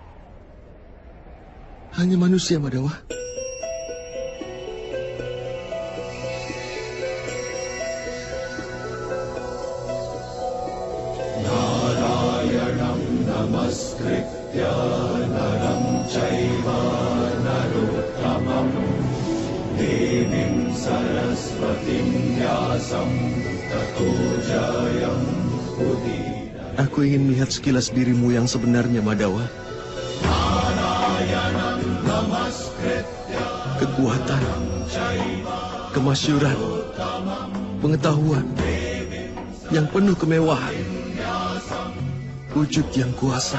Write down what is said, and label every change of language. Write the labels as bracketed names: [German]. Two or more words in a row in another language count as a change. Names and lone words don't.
[Indonesian] Hanya manusia, Madawa. [Sanskrit] Narayanam namaskritya naram chaiva narottamam devim saraswatim vyasam tato jayam udira. [Indonesian] Aku ingin melihat sekilas dirimu yang sebenarnya, Madawa. Kekuatan, kemasyuran, pengetahuan yang penuh kemewahan, wujud yang kuasa.